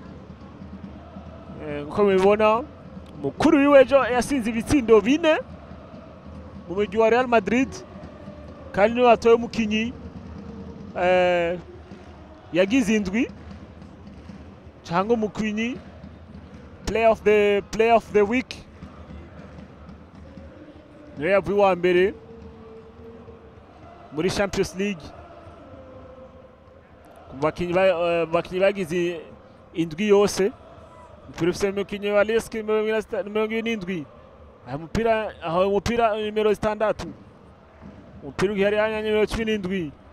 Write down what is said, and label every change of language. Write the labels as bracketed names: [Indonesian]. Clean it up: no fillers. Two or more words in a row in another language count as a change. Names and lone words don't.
[Rundi] Nko mubibona mukuru wiwejo yasinze ibitsindo 4 mu mugwi wa Real Madrid kandi niwe atoye umukinyi yagize indwi cyangwa umukinyi [English] play of the week. [Rundi] Niwe yavuye wa mbere muri Champions League bakinyi bagize indwi yose umupira ufise umukinyi wa LOSC 27 umupira nimero 6 umupira uri hariya nimero 17